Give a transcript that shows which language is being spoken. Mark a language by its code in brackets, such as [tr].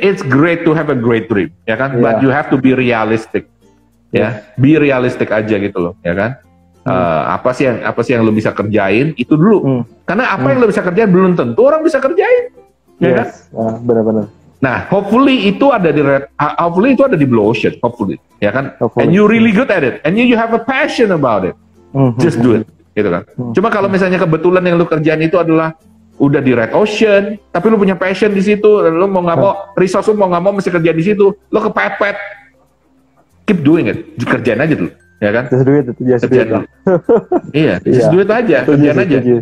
[en] It's great to have a great dream, [id] ya kan. [en] But you have to be realistic. [id] Ya, [en] be realistic [id] aja gitu loh, ya kan. Apa sih yang lo bisa kerjain itu dulu. Karena apa yang lo bisa kerjain belum tentu orang bisa kerjain, ya kan. Benar. Nah, hopefully itu ada di Blue Ocean, hopefully, ya kan. [en] And you really good at it, and you have a passion about it. Just do it, [id] gitu kan. Cuma kalau misalnya kebetulan yang lo kerjain itu adalah udah di Red Ocean, tapi lo punya passion di situ, dan lo mau nggak mau, resource lo mau nggak mau mesti kerja di situ, lo kepepet. [en] Keep doing it, [id] kerjain aja dulu, ya kan? [en] Just do it, [id] Iya, [en] just do it [id] aja, kerjain aja.